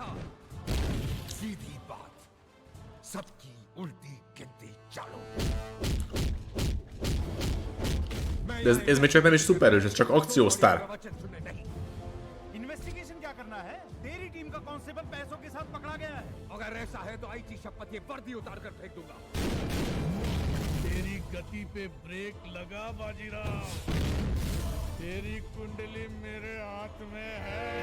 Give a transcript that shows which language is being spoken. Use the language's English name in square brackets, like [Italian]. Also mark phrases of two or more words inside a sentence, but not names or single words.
[Hindi] सीधी बात, सबकी उल्टी गिनती चालू। [Hungarian] De ez még csak nem is szupererős, ez csak akciósztár. [Hindi] इन्वेस्टिगेशन क्या करना है? तेरी टीम का कांस्टेबल पैसों के साथ पकड़ा गया है। अगर ऐसा है तो आईटी शपथ ये वर्दी उतार कर फेंक दूंगा। तेरी गति पे ब्रेक लगा बाजीराव। तेरी कुंडली मेरे हाथ में है।